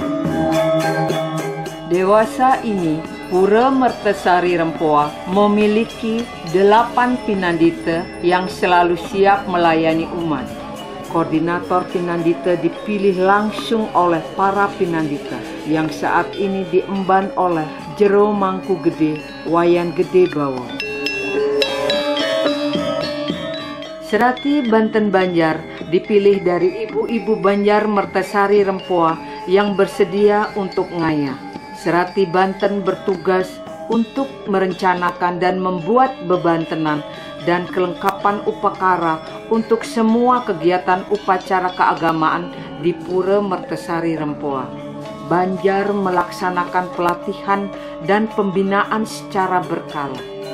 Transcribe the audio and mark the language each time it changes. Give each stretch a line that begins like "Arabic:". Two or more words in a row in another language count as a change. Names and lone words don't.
Indonesian: Dewasa ini, Pura Mertesari Rempoa memiliki 8 pinandita yang selalu siap melayani umat. Koordinator pinandita dipilih langsung oleh para pinandita yang saat ini diemban oleh Jero Mangku Gede, Wayan Gede Bawang. Serati Banten Banjar dipilih dari ibu-ibu Banjar Mertesari Rempoa yang bersedia untuk ngayah. Serati Banten bertugas untuk merencanakan dan membuat bebantenan dan kelengkapan upakara untuk semua kegiatan upacara keagamaan di Pura Mertesari Rempoa. Banjar melaksanakan pelatihan dan pembinaan secara berkala.